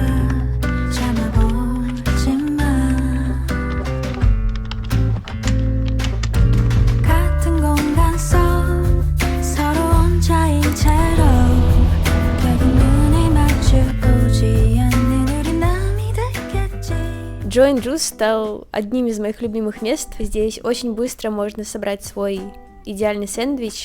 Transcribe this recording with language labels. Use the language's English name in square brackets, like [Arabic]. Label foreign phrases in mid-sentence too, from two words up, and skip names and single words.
[Korean] 참아보지만 같은 공간 속 서로 혼자인 채로 결국 눈을 마주보지 않는 우리 남이 됐겠지. [Russian] Joe & Juice стал одним из моих любимых мест. Здесь очень быстро можно собрать свой идеальный сэндвич.